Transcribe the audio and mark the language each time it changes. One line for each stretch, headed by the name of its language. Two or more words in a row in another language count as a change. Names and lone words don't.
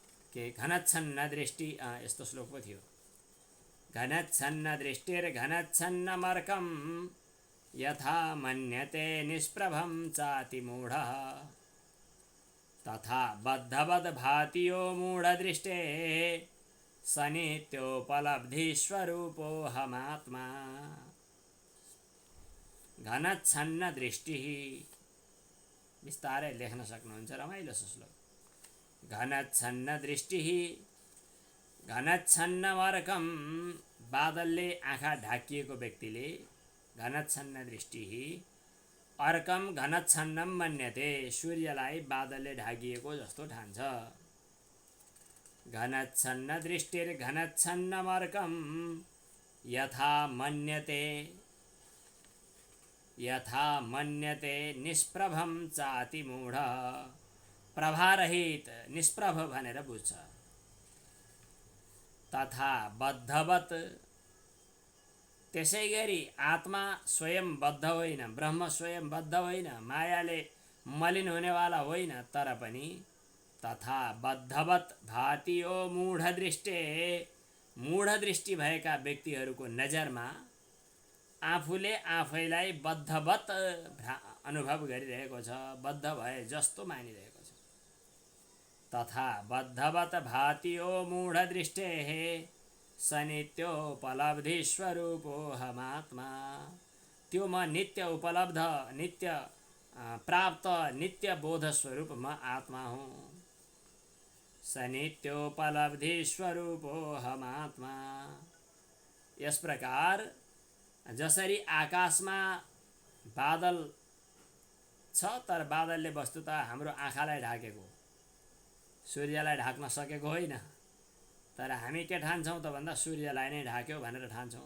Nepali: के
Sanskrit: घनच्छन्न दृष्टि
Nepali: यस्तो श्लोक पो थियो।
Sanskrit: घनच्छन्न दृष्टिर्घनच्छन्नमर्कं यथा मन्यते निष्प्रभं चातिमूढः तथा बद्धवद् भाति यो मूढदृष्टेः स नित्योपलब्धिस्वरूपोऽहमात्मा। घनच्छन्न दृष्टिः,
Nepali: बिस्तारै लेख्न सक्नुहुन्छ, रमाइलो श्लोक।
Sanskrit: घनच्छन्न दृष्टिः घनच्छन्नमर्कं,
Nepali: बादलले आँखा ढाकिएको व्यक्तिले
Sanskrit: घनच्छन्न दृष्टिः अर्कम घनच्छन्नम मन्यते,
Nepali: सूर्यलाई बादलले ढाकिएको जस्तो ठान्छ।
Sanskrit: घनच्छन्न दृष्टिर्घनच्छन्नमर्कं यथा मन्यते निष्प्रभं चातिमूढ,
Nepali: प्रभारहित निष्प्रभ भनेर बुझ्छ।
Sanskrit: तथा बद्धवत्,
Nepali: त्यसै गरी आत्मा स्वयं बद्ध होइन, ब्रह्म स्वयं बद्ध होइन, मायाले मलिन हुनेवाला होइन, तर पनि
Sanskrit: तथा बद्धवत् भाति यो मूढदृष्टे,
Nepali: मूढदृष्टि भएका व्यक्तिहरूको नजरमा आफूले आफैलाई बद्धवत् अनुभव गरिरहेको छ, बद्ध भए जस्तो मानिरहेको छ।
Sanskrit: तथा बद्धवत् भाति यो मूढदृष्टेः स नित्योपलब्धिस्वरूपोऽहमात्मा,
Nepali: त्यो म नित्य उपलब्ध, नित्य प्राप्त, नित्य बोध स्वरूप म आत्मा हुँ।
Sanskrit: स नित्योपलब्धिस्वरूपोऽहमात्मा।
Nepali: यस प्रकार जसरी आकाशमा बादल छ, तर बादलले वस्तुतः हाम्रो आँखालाई ढाकेको, सूर्यलाई ढाक्न सकेको होइन, तर हामी के ठान्छौँ त भन्दा सूर्यलाई नै ढाक्यो भनेर ठान्छौँ।